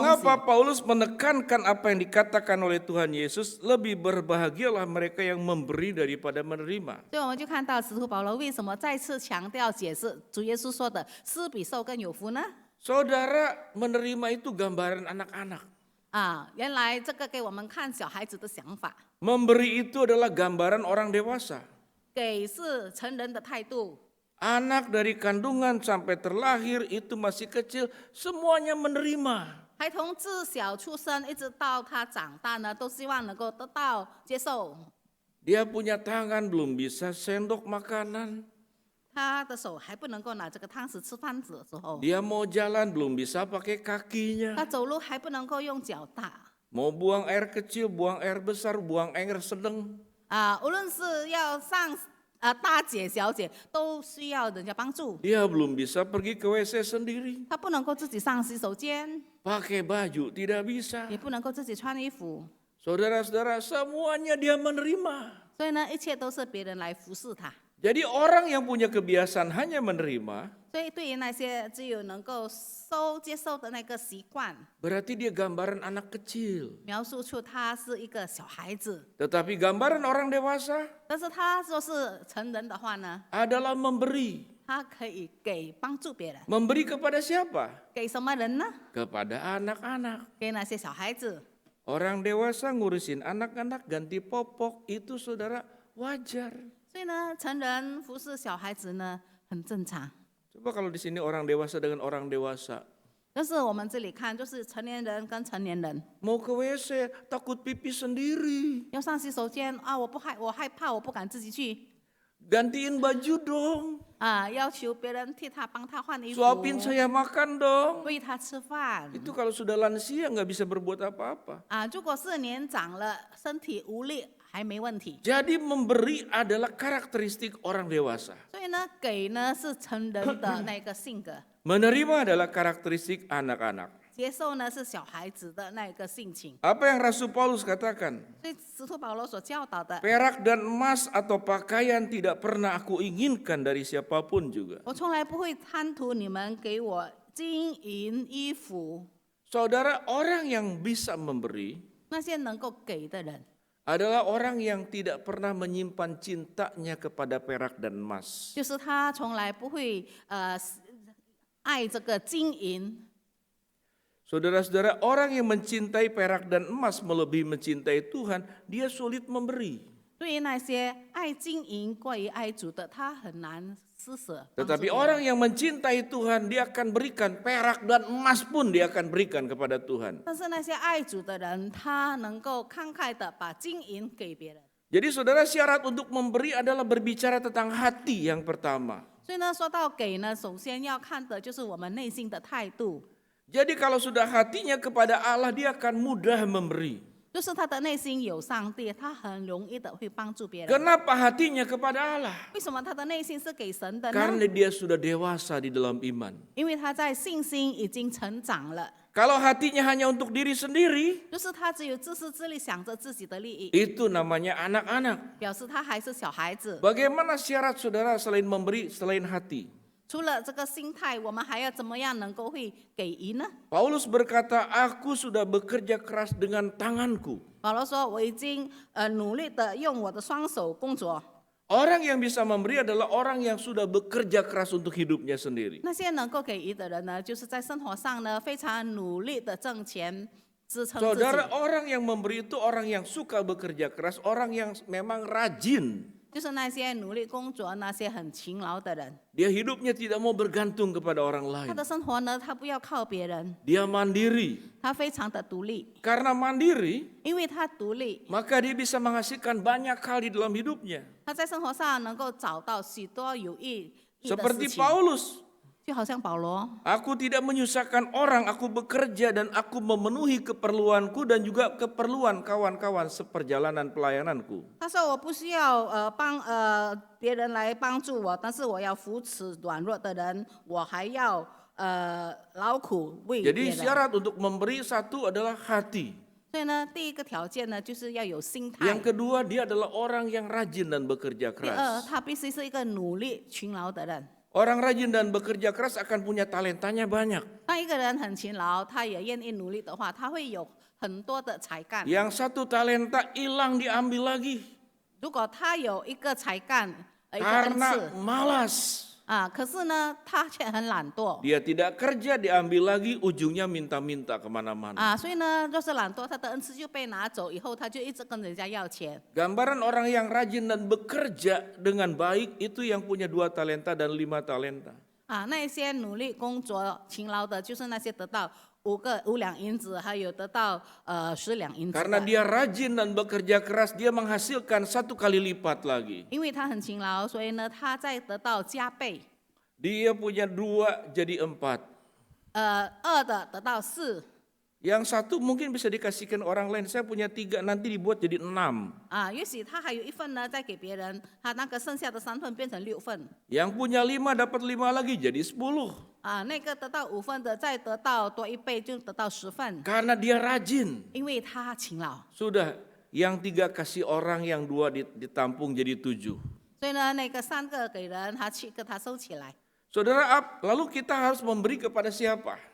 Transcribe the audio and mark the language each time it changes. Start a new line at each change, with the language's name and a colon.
Indonesian: Mengapa Paulus menekankan apa yang dikatakan oleh Tuhan Yesus, lebih berbahagialah mereka yang memberi daripada menerima.
Chinese: 所以我们就看到使徒保罗为什么再次强调解释主耶稣说的“施比受更有福”呢？
Indonesian: Saudara, menerima itu gambaran anak-anak.
Chinese: 原来这个给我们看小孩子的想法，
Indonesian: Memberi itu adalah gambaran orang dewasa.
Chinese: 给是成人的态度。
Indonesian: Anak dari kandungan sampai terlahir itu masih kecil, semuanya menerima.
Chinese: 孩童自小出生一直到他长大呢，都希望能够得到接受。
Indonesian: Dia punya tangan belum bisa sendok makanan.
Chinese: 他的手还不能够拿这个汤匙吃饭子的时候，
Indonesian: Dia mau jalan belum bisa pakai kakinya.
Chinese: 他走路还不能够用脚踏。
Indonesian: Mau buang air kecil, buang air besar, buang air sedang.
Chinese: 无论是要上大姐、小姐，都需要人家帮助。
Indonesian: Dia belum bisa pergi ke WC sendiri.
Chinese: 他不能够自己上洗手间，
Indonesian: Pakai baju tidak bisa.
Chinese: 也不能够自己穿衣服，
Indonesian: Saudara-saudara, semuanya dia menerima.
Chinese: 所以呢，一切都是别人来服侍他。
Indonesian: Jadi orang yang punya kebiasaan hanya menerima,
Chinese: 所以对于那些只有能够接受的那个习惯，
Indonesian: berarti dia gambaran anak kecil.
Chinese: 描述出他是一个小孩子。
Indonesian: Tetapi gambaran orang dewasa
Chinese: 但是他说是成人的话呢，
Indonesian: adalah memberi.
Chinese: 他可以给帮助别人，
Indonesian: Memberi kepada siapa?
Chinese: 给什么人呢？
Indonesian: Kepada anak-anak.
Chinese: 给那些小孩子。
Indonesian: Orang dewasa ngurusin anak-anak ganti popok, itu saudara wajar.
Chinese: 所以呢，成人服侍小孩子呢很正常。
Indonesian: Coba kalau di sini orang dewasa dengan orang dewasa.
Chinese: 但是我们这里看，就是成年人跟成年人
Indonesian: Mau ke WC takut pipis sendiri.
Chinese: 要上洗手间我害怕，我不敢自己去
Indonesian: Gantiin baju dong.
Chinese: 要求别人替他帮他换衣服，
Indonesian: Suapin saya makan dong.
Chinese: 喂他吃饭。
Indonesian: Itu kalau sudah lansia nggak bisa berbuat apa-apa.
Chinese: 如果是年长了，身体无力还没问题。
Indonesian: Jadi memberi adalah karakteristik orang dewasa.
Chinese: 所以呢，给呢是成人的那个性格，
Indonesian: Menerima adalah karakteristik anak-anak.
Chinese: 接受呢是小孩子的那个性情。
Indonesian: Apa yang Rasul Paulus katakan?
Chinese: 所以使徒保罗所教导的，
Indonesian: Perak dan emas atau pakaian tidak pernah aku inginkan dari siapapun juga.
Chinese: 我从来不会贪图你们给我金银衣服。
Indonesian: Saudara, orang yang bisa memberi
Chinese: 那些能够给的人，
Indonesian: adalah orang yang tidak pernah menyimpan cintanya kepada perak dan emas.
Chinese: 就是他从来不会爱这个金银。
Indonesian: Saudara-saudara, orang yang mencintai perak dan emas melebihi mencintai Tuhan, dia sulit memberi.
Chinese: 对于那些爱金银过于爱主的，他很难施舍。帮助
Indonesian: Tetapi
Chinese: 别人
Indonesian: orang yang mencintai Tuhan, dia akan berikan perak dan emas pun dia akan berikan kepada Tuhan.
Chinese: 但是那些爱主的人，他能够慷慨的把金银给别人。
Indonesian: Jadi saudara, syarat untuk memberi adalah berbicara tentang hati yang pertama.
Chinese: 所以呢，说到给呢，首先要看的就是我们内心的态度，
Indonesian: Jadi kalau sudah hatinya kepada Allah, dia akan mudah memberi.
Chinese: 就是他的内心有上帝，他很容易的会帮助别人。
Indonesian: Kenapa hatinya kepada Allah?
Chinese: 为什么他的内心是给神的呢？
Indonesian: Karena dia sudah dewasa di dalam iman.
Chinese: 因为他在信心已经成长了，
Indonesian: Kalau hatinya hanya untuk diri sendiri,
Chinese: 就是他只有自私自利，想着自己的利益，
Indonesian: itu namanya anak-anak.
Chinese: 表示他还是小孩子。
Indonesian: Bagaimana syarat saudara selain memberi, selain hati?
Chinese: 除了这个心态，我们还要怎么样能够会给予呢？
Indonesian: Paulus berkata, aku sudah bekerja keras dengan tanganku.
Chinese: 保罗说：“我已经努力的用我的双手工作。
Indonesian: Orang yang bisa memberi adalah orang yang sudah bekerja keras untuk hidupnya sendiri.
Chinese: 那些能够给予的人呢，就是在生活上呢非常努力的挣钱支撑自己。
Indonesian: Saudara, orang yang memberi itu orang yang suka bekerja keras, orang yang memang rajin.
Chinese: 就是那些努力工作、那些很勤劳的人。
Indonesian: Dia hidupnya tidak mau bergantung kepada orang
Chinese: 他
Indonesian: lain.
Chinese: 的生活呢，他不要靠别人，
Indonesian: Dia mandiri.
Chinese: 他非常的独立，
Indonesian: Karena mandiri,
Chinese: 因为他独立，
Indonesian: maka dia bisa menghasilkan banyak hal di dalam hidupnya.
Chinese: 他在生活上能够找到许多有意义的
Indonesian: Seperti
Chinese: 事情，
Indonesian: Paulus.
Chinese: 就好像保罗，
Indonesian: Aku tidak menyusahkan orang, aku bekerja dan aku memenuhi keperluanku dan juga keperluan kawan-kawan seperjalanan pelayananku.
Chinese: 他说我不需要帮别人来帮助我，但是我要扶持软弱的人，我还要劳苦为别
Indonesian: Jadi
Chinese: 人。
Indonesian: syarat untuk memberi satu adalah hati.
Chinese: 所以呢，第一个条件呢，就是要有心态。
Indonesian: Yang kedua, dia adalah orang yang rajin dan bekerja
Chinese: 第二，
Indonesian: keras.
Chinese: 他必须是一个努力勤劳的人。
Indonesian: Orang rajin dan bekerja keras akan punya talentanya banyak.
Chinese: 当一个人很勤劳，他也愿意努力的话，他会有很多的才干。
Indonesian: Yang satu talenta hilang diambil lagi
Chinese: 如果他有一个才干，一个恩
Indonesian: karena
Chinese: 赐
Indonesian: malas.
Chinese: 可是呢，他却很懒惰
Indonesian: Dia tidak kerja diambil lagi, ujungnya minta-minta kemana-mana.
Chinese: 所以呢，若是懒惰，他的恩赐就被拿走，以后他就一直跟人家要钱。
Indonesian: Gambaran orang yang rajin dan bekerja dengan baik itu yang punya 2 talenta dan 5 talenta.
Chinese: 那些努力工作、勤劳的，就是那些得到5两银子，还有得到10两银子
Indonesian: Karena
Chinese: 的。
Indonesian: dia rajin dan bekerja keras, dia menghasilkan 1 kali lipat lagi.
Chinese: 因为他很勤劳，所以呢，他再得到加倍。
Indonesian: Dia punya 2 jadi 4.
Chinese: 2的得到4。
Indonesian: Yang 1 mungkin bisa dikasihkan orang lain. Saya punya 3, nanti dibuat jadi 6.
Chinese: 也许他还有1份呢，再给别人，他那个剩下的3份变成6份。
Indonesian: Yang punya 5 dapat 5 lagi jadi 10.
Chinese: 那个得到5份的，再得到多1倍，就得到10份，
Indonesian: Karena dia rajin.
Chinese: 因为他勤劳。
Indonesian: Sudah, yang 3 kasih orang, yang 2 ditampung jadi 7.
Chinese: 所以呢，那个3个给人，他7个他收起来。
Indonesian: Saudara, lalu kita harus memberi kepada siapa?